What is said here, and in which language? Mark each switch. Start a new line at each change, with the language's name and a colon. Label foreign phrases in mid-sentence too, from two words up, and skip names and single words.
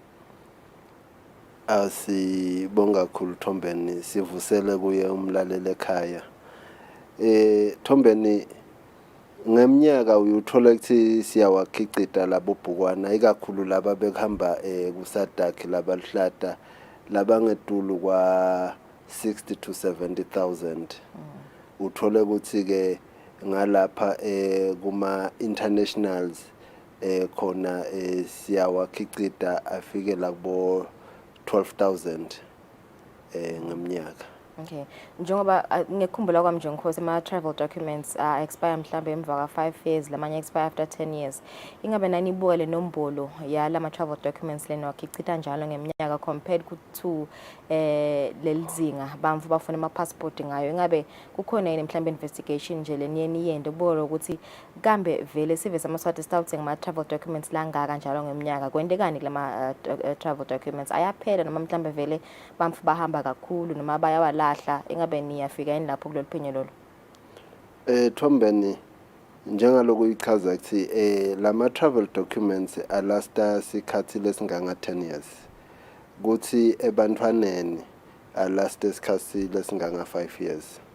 Swati: Asibonga kakhulu Thombeni sivusele kuye umlaleli ekhaya. Thombeni ngeminyaka uyuthola ukuthi siyawakhicita labo bhukwana ikakhulu laba behamba kusadaki labalihlata labangetulu kwa 60 to 70,000 uthole ukuthi ke ngalapha kuma internationals khona siyawakhicita afike la kubo 12,000 ngeminyaka. Okay, njengoba ngekhumbula kwami nje ngikhosi ama
English: travel documents
Swati: expire mhlambe emva ka 5 years lamanye expire
English: after 10 years.
Swati: Ingabe nani ibuka le nombolo ya lama
English: travel documents
Swati: lena wakhicita njalo ngeminyaka
English: compared to
Swati: lelizinga bamfu bafuna ama passport ngayo. Ingabe kukhona yini mhlambe investigation nje leniyeni yende ubolo ukuthi kambe vele sive samaswati stawuthi ngama
English: travel documents
Swati: langaka njalo ngeminyaka kwendekani kulama
English: travel documents
Swati: ayaphela noma mhlambe vele bamfu bahamba kakhulu noma bayawalahla ingabe niyafika yini lapho kulolu phenyo lolo. Thombeni njengaloku ichaza ukuthi lama
English: travel documents
Swati: alasta sikhathi lesinganga 10 years kuthi ebantwaneni alasta isikhathi lesinganga 5 years.